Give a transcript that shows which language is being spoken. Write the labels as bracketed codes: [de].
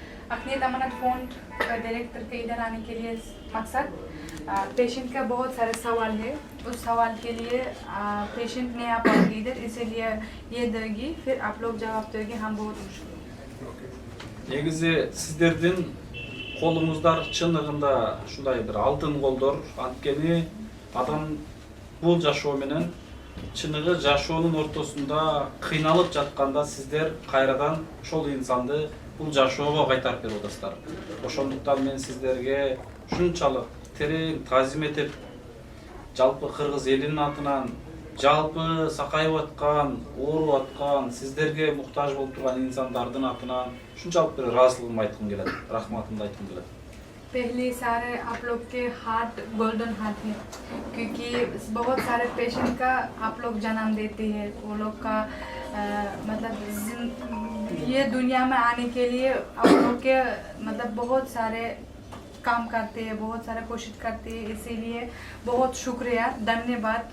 [hi] Ак ниет अमानत fund का director के इधर आने के लिए मकसद पेशेंट का बहुत सारे सवाल है, उस सवाल के लिए पेशेंट नहीं आ पाएगी इधर, इसीलिए ये देगी, फिर आप लोग जवाब दोगे। हम बहुत खुश हैं। [ky] Негизи сиздердин колуңуздар чыныгында ушундай бир алтын колдор, анткени адам бул жашоо менен чыныгы жашоонун ортосунда кыйналып жатканда сиздер кайрадан ошол инсанды бул жашоого кайтарып берип атасыздар. Ошондуктан мен сиздерге ушунчалык терең таазим этип, жалпы кыргыз элинин атынан, жалпы сакайып аткан, ооруп аткан, сиздерге муктаж болуп турган инсандардын атынан ушунчалык бир ыраазычылыгымды айткым келет, рахматымды айткым келет. [hi] पहले सारे आप लोग के हार्ट गोल्डन हार्ट है, क्योंकि बहुत सारे पेशेंट का आप लोग जन्म देते हैं, वो लोग का मतलब ये दुनिया में आने के लिए आप लोग के मतलब बहुत सारे काम करते हैं, बहुत सारा कोशिश करते हैं, इसीलिए बहुत शुक्रिया, धन्यवाद।